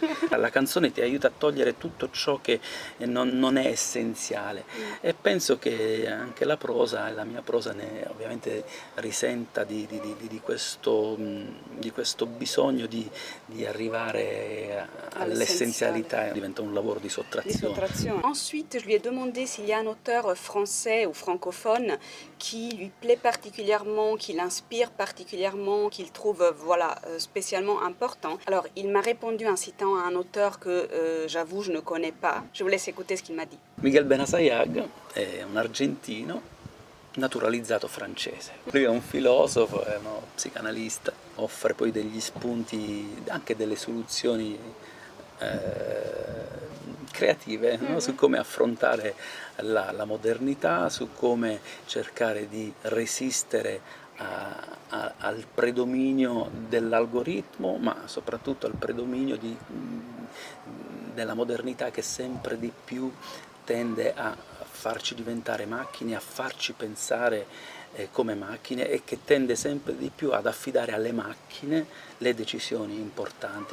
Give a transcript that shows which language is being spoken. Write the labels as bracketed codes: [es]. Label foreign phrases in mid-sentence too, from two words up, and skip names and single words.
[it] La canzone ti aiuta a togliere tutto ciò che non è essenziale, e penso che anche la prosa, la mia prosa, ovviamente risenta di questo bisogno di arrivare all'essenzialità. Diventa un lavoro di sottrazione. [fr] Ensuite, je lui ai demandé s'il y a un auteur français ou francophone qui lui plaît particulièrement, qui l'inspire particulièrement, qu'il trouve voilà, spécialement important. Alors, il m'a répondu en citant un auteur que j'avoue je ne connais pas. Je vous laisse écouter ce qu'il m'a dit. [it] Miguel Benassayag è un argentino naturalizzato francese. Lui è un filosofo, è uno psicanalista, offre poi degli spunti, anche delle soluzioni creative, no? Su come affrontare la modernità, su come cercare di resistere al predominio dell'algoritmo, ma soprattutto al predominio della modernità che sempre di più tende a farci diventare macchine, a farci pensare come macchine, e che tende sempre di più ad affidare alle macchine le decisioni importanti.